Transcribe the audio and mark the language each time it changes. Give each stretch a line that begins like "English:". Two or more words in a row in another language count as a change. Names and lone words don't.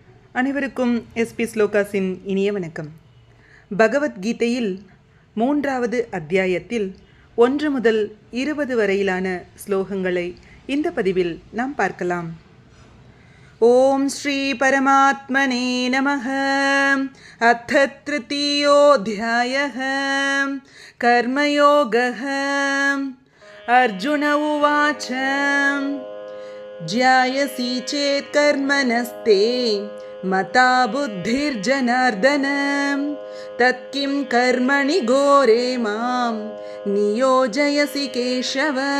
Tamil: அனைவருக்கும் எஸ்பி ஸ்லோகாஸின் இனிய வணக்கம். பகவத்கீதையில் 3வது அத்தியாயத்தில் 1 முதல் 20 வரையிலான ஸ்லோகங்களை இந்த பதிவில் நாம் பார்க்கலாம்.
Sanskrit: ॐ श्री परमात्मने नमः. अथ तृतीयोऽध्यायः कर्मयोगः. अर्जुन उवाच ज्यायसि चेत् कर्मणस्ते मता बुद्धिर्जनार्दन तत्किं कर्मणि घोरे मां नियोजयसि केशव.